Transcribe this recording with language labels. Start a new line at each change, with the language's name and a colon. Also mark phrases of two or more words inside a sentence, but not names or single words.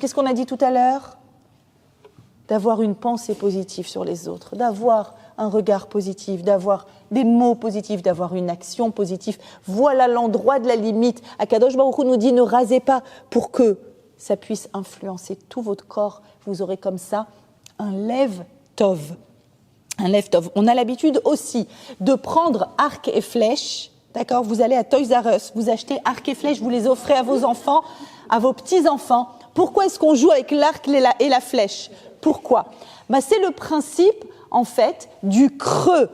French: Qu'est-ce qu'on a dit tout à l'heure? D'avoir une pensée positive sur les autres, d'avoir un regard positif, d'avoir des mots positifs, d'avoir une action positive. Voilà l'endroit de la limite. Akadosh Baruch Hu nous dit ne rasez pas pour que ça puisse influencer tout votre corps. Vous aurez comme ça un
Hebrew: לב טוב.
French: Un
Hebrew: לב טוב.
French: On a l'habitude aussi de prendre arc et flèche. D'accord ? Vous allez à Toys R Us, vous achetez arc et flèche, vous les offrez à vos enfants, à vos petits-enfants. Pourquoi est-ce qu'on joue avec l'arc et la flèche ? Pourquoi ? C'est le principe, en fait, du creux.